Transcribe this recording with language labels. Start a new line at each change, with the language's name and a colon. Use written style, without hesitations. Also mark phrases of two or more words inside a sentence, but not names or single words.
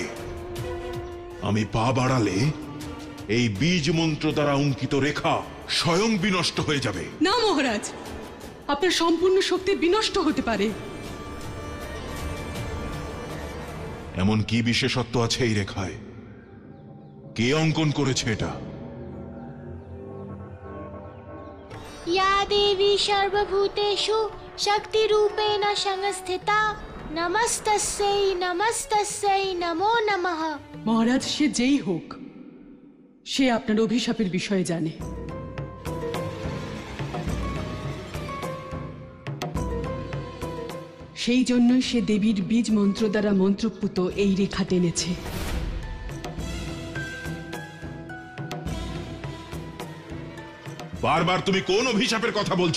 Bangla: আমি পা বাড়ালে এই বীজ মন্ত্র দ্বারা অঙ্কিত রেখা স্বয়ং বিনষ্ট হয়ে যাবে। না মহারাজ, আপনার সম্পূর্ণ শক্তি বিনষ্ট হতে পারে। এমন কি বিশেষত্ব আছে এই রেখায়? কে অঙ্কন করেছে এটা?
Sanskrit: या देवी सर्वभूतेषु शक्तिरूपेण संस्थिता नमस्तस्यै नमस्तस्यै नमो नमः।
Bangla: মহারাজ, সে যেই হোক, সে আপনার অভিশাপের বিষয়ে জানে। সেই জন্যই সে দেবীর বীজ মন্ত্র দ্বারা মন্ত্রপুত এই রেখা টেনেছে। বারবার তুমি কোন অভিশাপের কথা বলছো?